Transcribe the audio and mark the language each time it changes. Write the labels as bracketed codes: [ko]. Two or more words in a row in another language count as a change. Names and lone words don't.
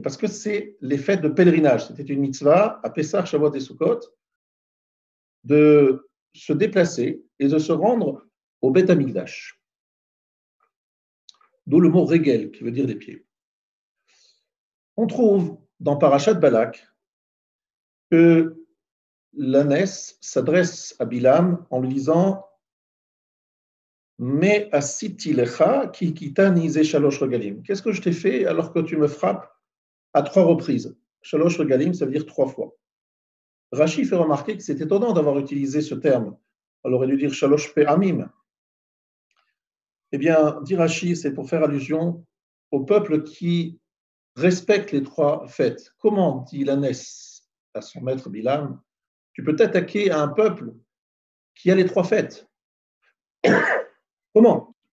[fr] Parce que c'est les fêtes de pèlerinage. C'était une mitzvah à Pessah, Shavuot et Sukkot de se déplacer et de se rendre au Beth Amikdash. D'où le mot Regel, qui veut dire des pieds. On trouve dans Parashat Balak que l'ânesse s'adresse à Bilam en lui disant [he] מה עשיתי לך כי הכיתני זה שלוש רגלים. [fr] Qu'est-ce que je t'ai fait alors que tu me frappes à 3 reprises? [he] שלוש רגלים, [fr] ça veut dire 3 fois. Rashi fait remarquer que c'est étonnant d'avoir utilisé ce terme. On aurait dû dire [he] שלוש פעמים. [fr] Eh bien, dit Rashi, c'est pour faire allusion au peuple qui respecte les 3 fêtes. Comment dit l'ânesse à son maître Bilam, tu peux t'attaquer à un peuple qui a les 3 fêtes? Comment?